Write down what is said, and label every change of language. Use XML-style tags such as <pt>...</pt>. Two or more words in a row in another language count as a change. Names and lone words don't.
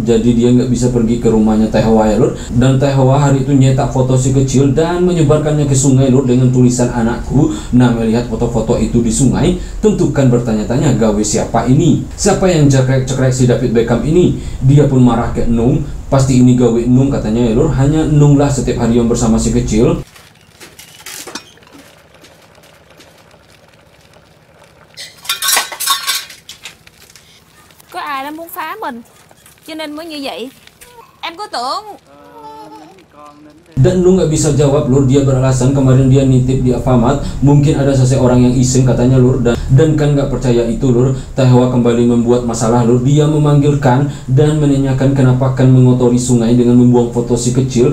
<id>Jadi dia nggak bisa pergi ke rumahnya Tae Hwa ya lur. Dan Tae Hwa hari itu nyetak foto si kecil dan menyebarkannya ke sungai lur dengan tulisan anakku. Nah melihat foto-foto itu di sungai, tentu Kan bertanya-tanya gawe siapa ini? Siapa yang cekrek-cekrek si David Beckham ini? Dia pun marah ke Nung. Pasti ini gawe Nung katanya ya lur. Hanya Nung lah setiap hari yang bersama si kecil.</id> <vi>Có ai đã muốn phá mình cho nên mới như vậy. Em có tưởng.</vi> <id>Dan Nung nggak bisa jawab lur. Dia beralasan kemarin dia nitip di Alfamart, mungkin ada seseorang yang iseng katanya lur. Dan Kan nggak percaya itu lur. Tae Hwa kembali membuat masalah lur. Dia memanggil Kan dan menanyakan kenapa Kan mengotori sungai dengan membuang foto si kecil.</id>